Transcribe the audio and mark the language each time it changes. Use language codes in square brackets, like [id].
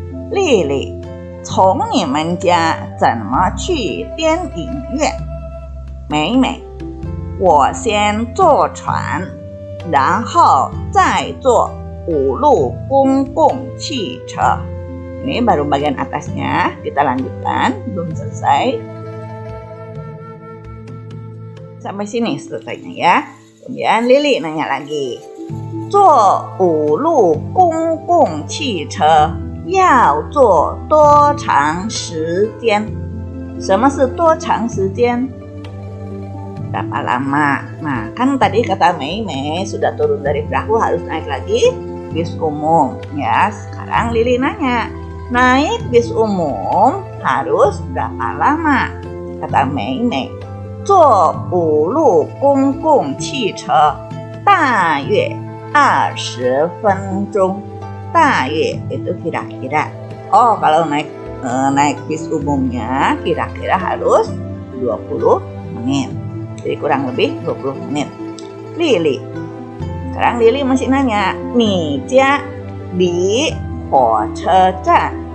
[zh] 丽丽，从你们家怎么去电影院？美美，我先坐船，然后再坐五路公共汽车。 [id] Ini baru bagian atasnya, kita lanjutkan, belum selesai. Sampai sini selesainya ya. Kemudian Lili nanya lagi. [zh] 坐五路公共汽车要坐多长时间？什么是多长时间？ [id] Berapa lama? Nah, kan tadi kata Mei Mei sudah turun dari perahu harus naik lagi bis umum. Ya, sekarang Lili nanya, naik bis umum harus berapa lama? Kata [zh] Mei Mei, 坐五路公共汽车大约20分钟。 [id] 大约itu kira-kira. Oh, kalau naik bis umumnya kira-kira harus 20 menit. Jadi kurang lebih 20 menit. Lili. Sekarang Lili masih nanya, [zh] "Ni jia li huo che zhan."